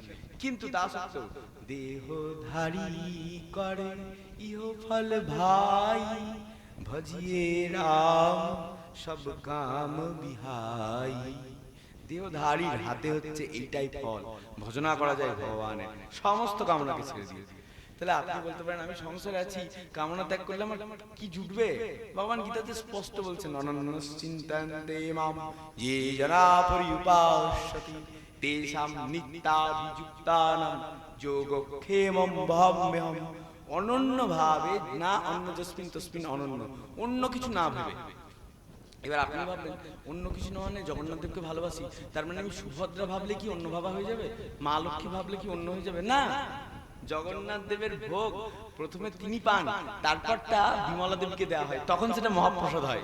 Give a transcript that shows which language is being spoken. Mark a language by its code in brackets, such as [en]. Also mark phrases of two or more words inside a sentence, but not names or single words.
[bn] কিন্তু তা সত্ত্বেও [awa] देहधारी करे इह फल भाई, भजिये राम सब काम बिहाई। [bn] দেহধারীর হাতে হচ্ছে এইটাই ফল, ভজনা করা যায় ভগবানের, সমস্ত কামনাকে ছেড়ে দিয়ে। তাহলে আপনি বলতে পারেন আমি সংসারে আছি, কামনা ত্যাগ করলে আমার কি জুটবে? ভগবান গীতাতে স্পষ্ট বলছেন [sa] অনন্যশ্চিন্তান্তে মাম ये जना पर्युपासति तेषां नित्याभियुक्तानां योगक्षेमं वहाम्यहम्। [bn] অনন্য ভাবে, না অন্য [sa] যস্মিন তস্মিন [bn] অনন্য, অন্য কিছু না ভেবে। এবার আপনি ভাবলেন অন্য কিছু না মানে জগন্নাথ দেবকে ভালোবাসি, তার মানে আমি সুভদ্রা ভাবলে কি অন্য ভাবা হয়ে যাবে, মা লক্ষ্মী ভাবলে কি অন্য হয়ে যাবে? না, জগন্নাথ দেবের ভোগ প্রথমে তিনি পান, তারপরটা বিমলা দেবীকে দেওয়া হয়, তখন সেটা মহাপ্রসাদ হয়।